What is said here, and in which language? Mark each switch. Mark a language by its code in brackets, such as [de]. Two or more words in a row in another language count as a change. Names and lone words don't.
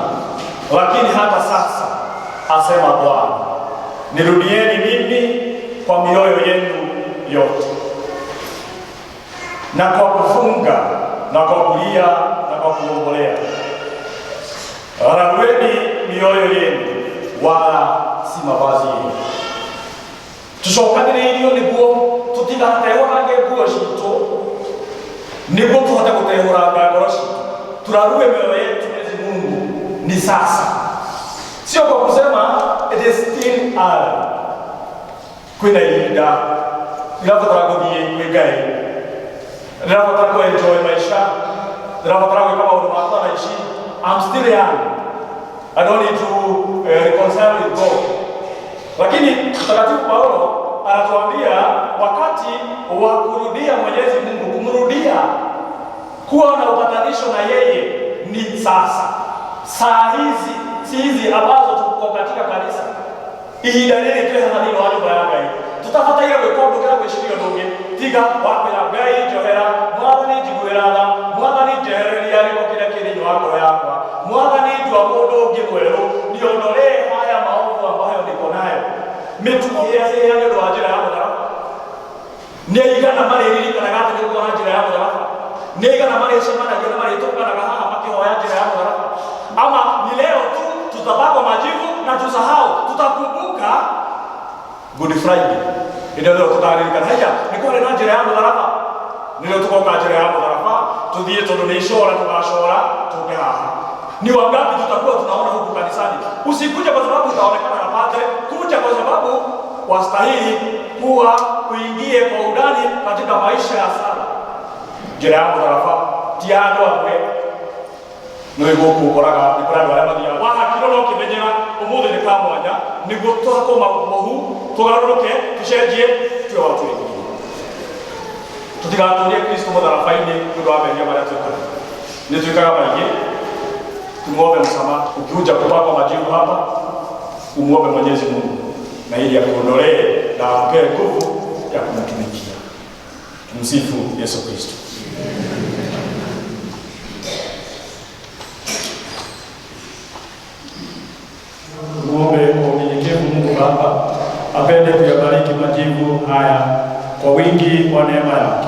[sw] Lakini hata sasa asema Bwana, nirudieni mimi kwa mioyo yenu yote, na kwa kufunga, na kwa kulia, na kwa kuombolea. Rarueni mioyo yenu wala si mavazi yenu. [ki] Tucokanĩrĩirio nĩguo tũtigatehũrange nguo citũ, nĩguo tũhote gũtehũranga ngoro citũ. [sw] Turarue mioyo yetu Mwenyezi Mungu ni sasa, sio kwa kusema [en] it is still early. [ki] Kwina ihinda nĩrabatara gũthiĩ kwĩ Ngai, nĩrabatara kũenjoy maisha, nĩrabatara gwĩka maũndũ makwa na ici. [en] I'm still young, I don't need to reconcile with God. [sw] Lakini Mtakatifu Paulo anatuambia wakati wa kurudia Mwenyezi Mungu, kumrudia, kuwa na upatanisho na yeye ni sasa. Saa hizi si hizi ambazo tuko katika kanisa. [ki] Ihinda rĩrĩ twĩ haha thĩinĩ wa nyũmba ya Ngai, tũtabataire gwĩka ũndũ ũkĩra gwĩciria ũndũ ũngĩ tiga wakwĩra Ngai njohera, Mwathani njiguĩra tha, Mwathani njehereria gĩko kĩrĩa kĩ thĩinĩ wa ngoro yakwa, Mwathani ndua mũndũ ũngĩ mwerũ, [sw] niondolee haya maovu ambayo niko nayo. [ki] Mĩtugo ĩrĩa nĩ ũndũ wa njĩra ya mũtharaba. Nĩ aigana marĩririkanaga atĩ nĩguo na njĩra ya mũtharaba? Nĩ aigana marĩcemanagia na marĩtũnganaga haha makĩhoya njĩra ya mũtharaba? [sw] Ama ni leo tu tutapakwa majivu na tusahau, tutakumbuka Good Friday? Ndio leo tutaririkana haya ni kwa na [ki] njĩra ya mũtharaba. Ndio tukoka njĩra ya mũtharaba, tuthiĩ tondũ nĩ icora tugacora tuke haha. [sw] Ni wangapi tutakuwa tunaona huku kanisani? Usikuje kwa sababu utaonekana na padre, kuja kwa sababu wastahili kuwa uingie kwa undani katika maisha ya sala. [ki] Njĩra ya mũtharaba ti andũ amwe no igoku koraga ni kwa andũ arĩa mathiaga wakiro no kĩmenyera ũmũthĩ nĩ ka mwanya nĩguo tũhakoma mũhu tũgarũrũke tũcenjie [sw] tuwe watu wengine. [ki] Tũtigatũrie Kristo mũtharaba-inĩ nĩ ũndũ wa mehia marĩa twĩkaga. Nĩ twĩkaga maingĩ. [sw] Tumuombe msamaha. Ukikuja kupakwa majivu hapa, umuombe Mwenyezi Mungu na ili akuondolee na akupe nguvu ya kumtumikia. Tumsifu Yesu Kristo. Muombe kwa unyenyekevu Mungu Baba apende kuyabariki majivu haya kwa wingi wa neema yake.